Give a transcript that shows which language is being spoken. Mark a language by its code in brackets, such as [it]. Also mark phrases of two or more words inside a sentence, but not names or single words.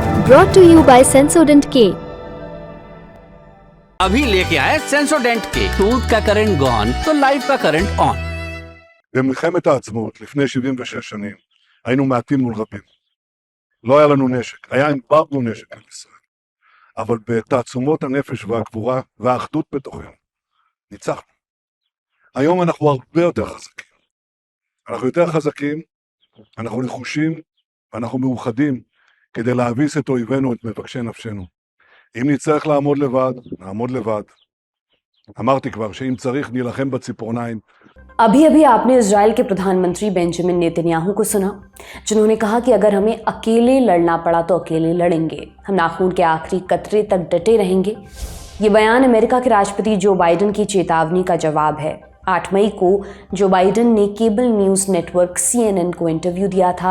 [en] brought to you by Sensodyne K। [hi] अभी लेके आए सेंसोडेंट के टूथ का [en] current gone [hi] तो लाइफ का [en] current on. [he] במלחמת העצמאות לפני 76 שנים היינו מעטים מול רבים. לא היה לנו נשק, היה אמברגו נשק על ישראל. אבל בתעצומות הנפש והגבורה והאחדות בתוכנו ניצחנו. היום אנחנו הרבה יותר חזקים. אנחנו יותר חזקים, אנחנו נחושים, ואנחנו מאוחדים כדי להביס את אויבינו, את מבקשי נפשנו. אם נצטרך לעמוד לבד, נעמוד לבד. אמרתי כבר שאם צריך נילחם בציפורניים. [hi] अभी अभी आपने इजराइल के प्रधानमंत्री बेंजामिन नेतन्याहू को सुना, जिन्होंने कहा कि अगर हमें अकेले लड़ना पड़ा तो अकेले लड़ेंगे, हम नाखून के आखिरी कतरे तक डटे रहेंगे। ये बयान अमेरिका के राष्ट्रपति जो बाइडेन की चेतावनी का जवाब है। 8 मई को जो बाइडेन ने केबल न्यूज़ नेटवर्क CNN को इंटरव्यू दिया था।